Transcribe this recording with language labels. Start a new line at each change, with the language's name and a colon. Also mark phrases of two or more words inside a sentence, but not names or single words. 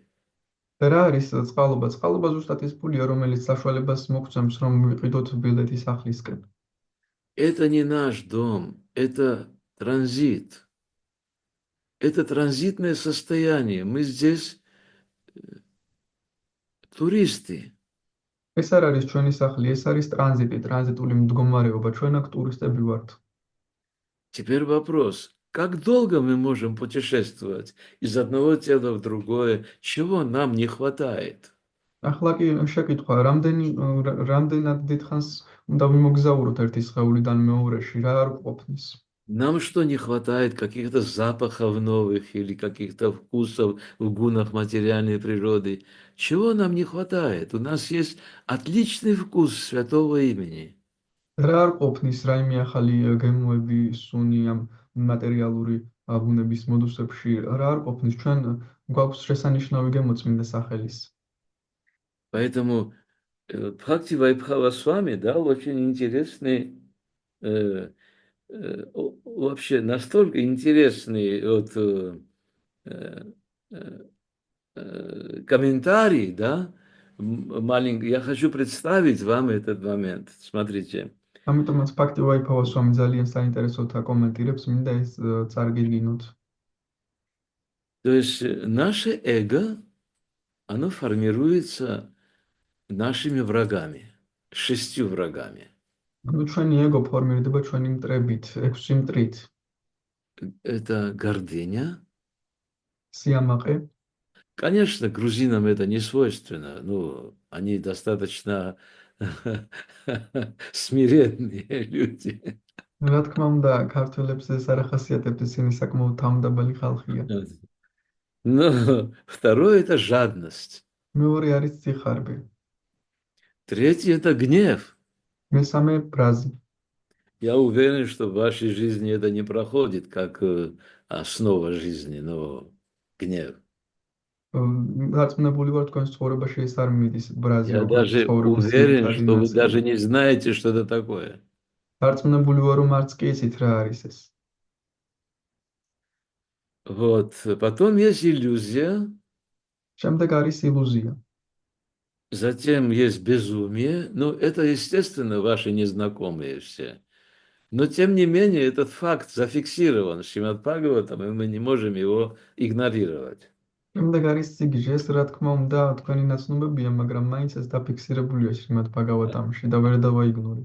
Georgian: რა არის წყალობა? წყალობა ზუსტად ის ფულია, რომელიც საშუალებას მოგცემს, რომ ვიყიდოთ ბილეთი სახლისკენ.
Russian: Это не наш дом, это транзит. Это транзитное состояние. Мы здесь туристы.
Georgian: ეს არ არის ჩვენი სახლი, ეს არის ტრანზიტული მდგომარეობა. ჩვენ აქ ტურისტები ვართ.
Russian: Теперь вопрос. Как долго мы можем путешествовать из одного тела в другое? Чего нам не хватает?
Georgian: ახლა კი შეკითხვა, რამდენად დიდხანს უნდა ვიმოგზაუროთ ერთი სხეულიდან მეორეში, რა არ ყოფნის?
Russian: Нам что не хватает? Каких-то запахов новых или каких-то вкусов в гунах материальной природы? Чего нам не хватает? У нас есть отличный вкус святого имени.
Georgian: რა არ ყოფნის რაიმე ახალი გემოები, სუნი ამ მატერიალური ბუნების მოდუსებში, რა არ ყოფნის, ჩვენ გვაქვს შესანიშნავი გემო წმინდა სახელის.
Russian: Поэтому Бхакти Вайбхава Свами дал очень интересный, вообще настолько интересный вот, комментарий, да, маленький. Я хочу представить вам этот момент. Смотрите.
Georgian: ამიტომაც ფაქტი ვაიფავა სვამი ძალიან საინტერესოა კომენტირებს, მინდა ეს წარგედგინოთ.
Russian: То есть наше эго, оно формируется нашими врагами, 6 врагами.
Georgian: ანუ ჩვენი ეგო ფორმირდება ჩვენი მტრებით, 6 მტრით.
Russian: Это гордыня.
Georgian: სიამაყე.
Russian: Конечно, грузинам это не свойственно. Ну, они достаточно смиренные люди.
Georgian: რა თქმა უნდა, ქართველებს ეს არ ახასიათებს, ისინი საკმაოდ თავმდაბალი ხალხია.
Russian: Но второе – это жадность.
Georgian: მეორე არის სიხარბე.
Russian: Третье – это гнев.
Georgian: მესამე ბრაზი.
Russian: Я уверен, что в вашей жизни это не проходит как основа жизни, но гнев.
Georgian: დარწმუნებული ვარ, თქვენს ცხოვრებაში ეს არ მიდის ბრაზი,
Russian: Я даже уверен, что вы даже не знаете, что это такое.
Georgian: დარწმუნებული ვარ, რომ არც კი იცით რა არის ეს.
Russian: Вот. Потом есть иллюзия.
Georgian: შემდეგ არის ილუზია.
Russian: Затем есть безумие. Ну, это, естественно, ваши незнакомые все. Но, тем не менее, этот факт зафиксирован Шримад Бхагаватам, и мы не можем его игнорировать.
Georgian: შემდეგ არის სიგიჟე, ეს რა თქმა უნდა, თქვენი ნაცნობებია, მაგრამ მაინც ეს დაფიქსირებულია შრიმად ბჰაგავატამში და ვერ დავაიგნორებ.